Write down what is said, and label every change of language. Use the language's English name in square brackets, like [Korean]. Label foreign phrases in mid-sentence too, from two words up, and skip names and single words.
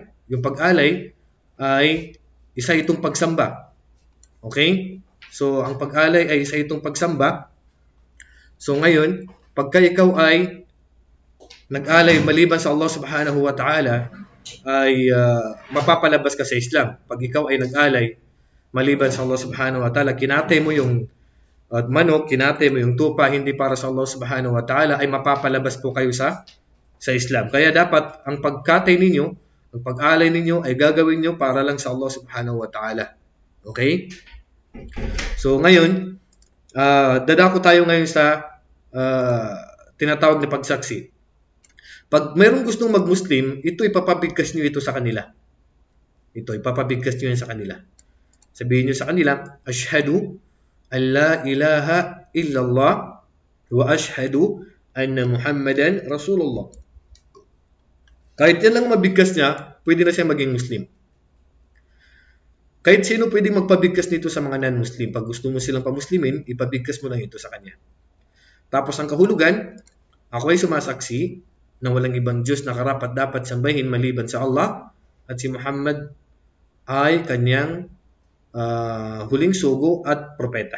[Filipino] Yung pag-alay ay isa itong pagsamba. Okay? So, ang pag-alay ay isa itong pagsamba. So, ngayon, pagka ikaw ay nag-alay maliban sa Allah [Arabic] سبحانه وتعالى, [Filipino] ay mapapalabas ka sa Islam. Pag ikaw ay nag-alay maliban sa Allah [Arabic] سبحانه وتعالى, [Filipino] kinatay mo yung manok, kinatay mo yung tupa, hindi para sa Allah [Arabic] سبحانه وتعالى, [Filipino] ay mapapalabas po kayo sa Islam. Kaya dapat ang pagkatay ninyo, ang pag-alay ninyo ay gagawin nyo para lang sa Allah [Arabic] سبحانه وتعالى. [Filipino] Okay? So ngayon, dadako tayo ngayon sa tinatawag na pagsaksi. Pag mayroong gustong mag-Muslim, ito ipapabigkas nyo ito sa kanila. Ito, ipapabigkas nyo yan sa kanila. Sabihin nyo sa kanila, [Arabic] أشهد أن لا إله إلا الله وأشهد أن محمدا رسول الله. [Filipino] Kahit yan lang mabigkas niya, pwede na siya maging Muslim. Kahit sino pwedeng magpabigkas nito sa mga non-Muslim. Pag gusto mo silang pamuslimin, ipabigkas mo lang ito sa kanya. Tapos ang kahulugan, ako ay sumasaksi na walang ibang Diyos na karapat dapat sambahin maliban sa Allah, at si Muhammad ay kanyang huling sugo at propeta.